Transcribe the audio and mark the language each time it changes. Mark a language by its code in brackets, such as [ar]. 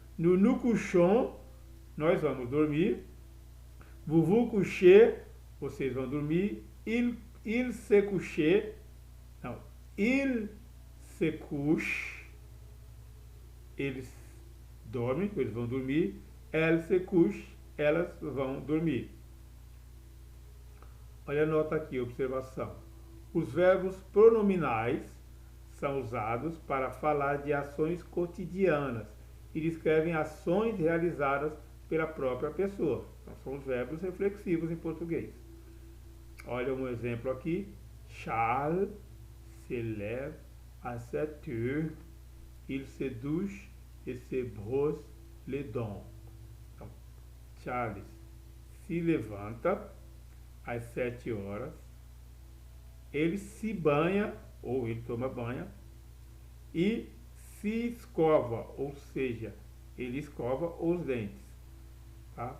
[fr] Nous nous couchons, [pt] nós vamos dormir. [fr] Vous vous couchez, [pt] vocês vão dormir. [fr] Il se couche, [pt] não, [fr] il se couche, [pt] eles dormem, eles vão dormir. [fr] Elle se couche, [pt] elas vão dormir. Olha a nota aqui, observação. Os verbos pronominais são usados para falar de ações cotidianas e descrevem ações realizadas pela própria pessoa. Então, são os verbos reflexivos em português. Olha um exemplo aqui. [fr] Charles se lève à 7 heures, il se douche et se brosse les dents. [pt] Então, Charles se levanta às 7 horas, ele se banha, ou ele toma banho, e se escova, ou seja, ele escova os dentes. Tá?